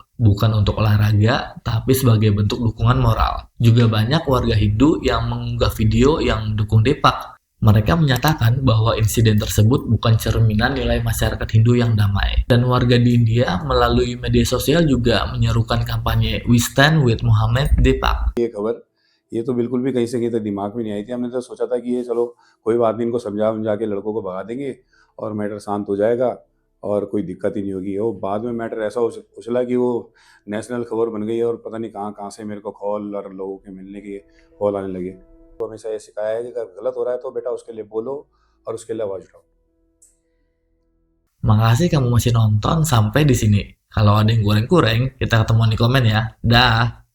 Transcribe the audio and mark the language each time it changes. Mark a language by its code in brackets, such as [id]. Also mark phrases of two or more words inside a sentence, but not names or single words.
[id] Bukan untuk olahraga, tapi sebagai bentuk dukungan moral. Juga banyak warga Hindu yang mengunggah video yang mendukung Deepak. Mereka menyatakan bahwa insiden tersebut bukan cerminan nilai masyarakat Hindu yang damai. Dan warga di India melalui media sosial juga menyerukan kampanye We Stand with Muhammad Deepak. [hi] ये खबर ये तो बिल्कुल भी कहीं से कहीं तक दिमाग में नहीं आई थी। हमने तो सोचा था कि ये चलो कोई बात नहीं, इनको समझा के लड़कों को भगा देंगे और मैटर शांत हो जाएगा और कोई दिक्कत ही नहीं होगी। और बाद में मैटर ऐसा उछला कि वो नेशनल खबर बन गई और पता नहीं कहाँ कहाँ से मेरे को कॉल और लोगों के मिलने के कॉल आने लगे। तो हमेशा ये सिखाया है कि अगर गलत हो रहा है तो बेटा उसके लिए बोलो और उसके लिए आवाज़ उठाओ। [id] Makasih kamu masih nonton sampai di sini. Kalau ada yang kurang-kurang, kita ketemuan di komen ya. Dah.